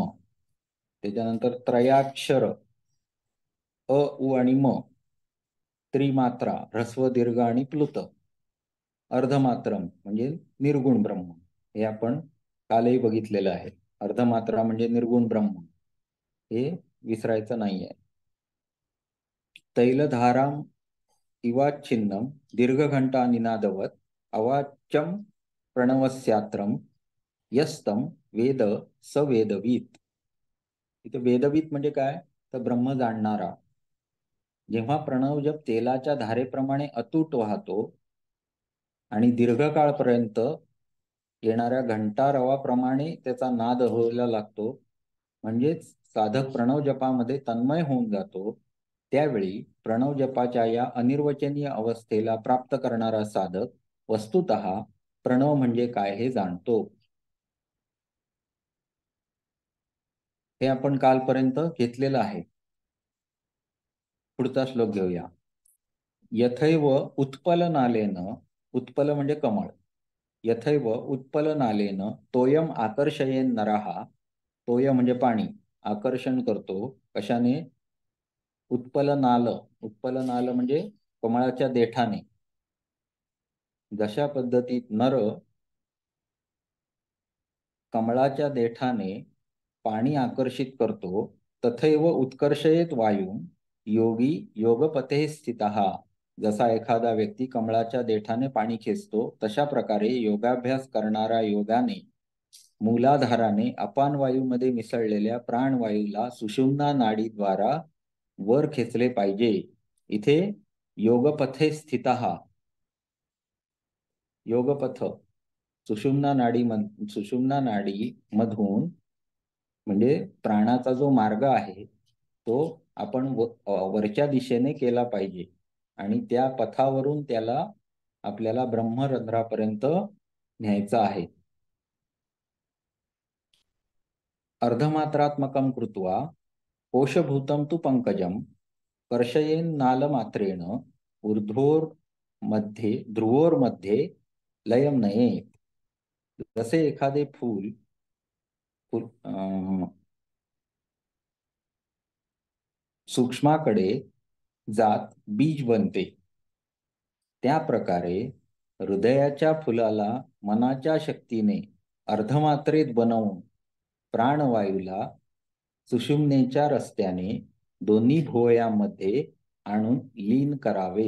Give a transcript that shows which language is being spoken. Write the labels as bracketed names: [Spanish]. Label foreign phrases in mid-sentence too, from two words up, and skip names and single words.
[Marathi] त्याच्यानंतर त्रयाक्षर, अ उ आणि म. त्रिमात्रा, ह्रस्व दीर्घ आणि प्लुत. अर्धमात्रम म्हणजे निर्गुण ब्रह्म, हे आपण कालही बघितलेलं आहे. अर्धमात्रा म्हणजे निर्गुण ब्रह्म, हे विसरायचं नाहीये. [Sanskrit] तैलधाराम इवाच्छिन्नम दीर्घघंटा निनादवत अवाच्यम प्रणवस्यात्रम यस्तम वेद स वेदवीत. [Marathi] इथं वेदवीत म्हणजे काय तर ब्रह्म जाणणारा. जेव्हा प्रणव जप तेलाच्या धारेप्रमाणे अतूट वाहतो आणि दीर्घकाळपर्यंत येणाऱ्या घंटारवाप्रमाणे त्याचा नाद व्हायला लागतो, म्हणजेच साधक प्रणव जपामध्ये तन्मय होऊन जातो, त्यावेळी प्रणव जपाच्या या अनिर्वचनीय अवस्थेला प्राप्त करणारा साधक वस्तुतः प्रणव म्हणजे काय हे जाणतो. हे आपण कालपर्यंत घेतलेलं आहे. पुढचा श्लोक घेऊया. [Sanskrit] यथैव उत्पलनालेन, [Marathi] उत्पल म्हणजे कमळ, [Sanskrit] यथैव उत्पलनालेन तोयम आकर्षयेन नरहा. [Marathi] तोय म्हणजे पाणी, आकर्षण करतो कशाने उत्पलनाल, उत्पलनाल म्हणजे कमळाच्या देठाने. जशा पद्धतीत नर कमळाच्या देठाने पाणी आकर्षित करतो, [Sanskrit] तथैव उत्कर्षयेत वायू योगी योगपथे स्थितः. [Marathi] जसा एखादा व्यक्ती कमळाच्या देठाने पाणी खेचतो, तशा प्रकारे योगाभ्यास करणारा योगाने मूलाधाराने अपान वायूमध्ये मिसळलेल्या प्राणवायूला सुषुम्ना नाडीद्वारा वर खेचले पाहिजे. इथे [Sanskrit] योगपथे स्थितः, [Marathi] योगपथ सुषुम्ना नाडी मधून म्हणजे प्राणाचा जो मार्ग आहे तो आपण वरच्या दिशेने केला पाहिजे आणि त्या पथावरून त्याला आपल्याला ब्रह्मरंध्रापर्यंत न्यायचं आहे. [Sanskrit] अर्धमात्रात्मकं कृत्वा कोशभूतं तु पंकजं कर्षयेन्नालमात्रेण ऊर्ध्वोर्मध्ये ध्रुवोर्मध्ये लयं नयेत्. [Marathi] जसे एखादे फूल सूक्ष्माकडे जात बीज बनते, त्या प्रकारे हृदयाच्या फुलाला मनाच्या शक्तीने अर्धमात्रेत बनवून प्राणवायूला सुषुम्नेच्या रस्त्याने दोन्ही भुवयांमध्ये आणून लीन करावे.